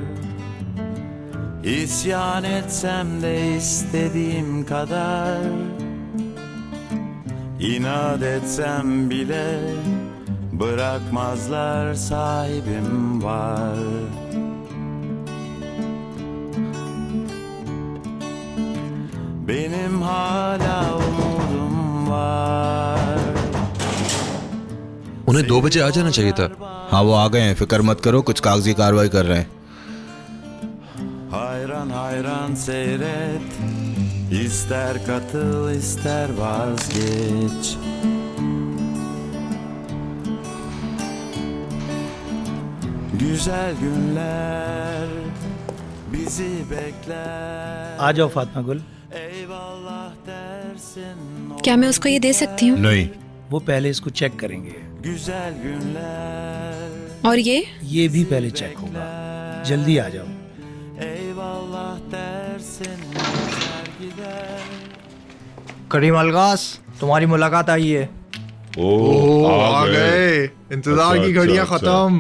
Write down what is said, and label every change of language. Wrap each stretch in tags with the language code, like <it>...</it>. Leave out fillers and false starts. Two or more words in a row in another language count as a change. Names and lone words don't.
<tr>İsyan etsem de istediğim kadar, İnat etsem bile bırakmazlar, sahibim var. Benim hala umudum var.</tr> <ur>انہیں 2 بجے آ جانا چاہیے تھا. ہاں وہ آ گئے ہیں، فکر مت کرو، کچھ کاغذی کارروائی کر رہے ہیں.</ur> <tr>Hayran hayran seyret, ister katıl ister vazgeç. Güzel günler bizi bekler.</tr> <ur>آ جاؤ فاطمہ گل.</ur> <tr>Eyvallah dersin o</tr> <ur>کیا میں اس کو یہ دے سکتی ہوں? نہیں، وہ پہلے اس کو چیک کریں گے.</ur> <tr>güzel günler.</tr> <ur>और یہ بھی پہلے چیک ہوگا۔ جلدی آ جاؤ.</ur> <tr>Eyvallah dersin geçer gider.</tr> <ur>کریم الگاس، تمہاری ملاقات آئی ہے. او آ گئے. इंतजार अच्छा, کی گھڑیاں अच्छा, खत्म।</ur>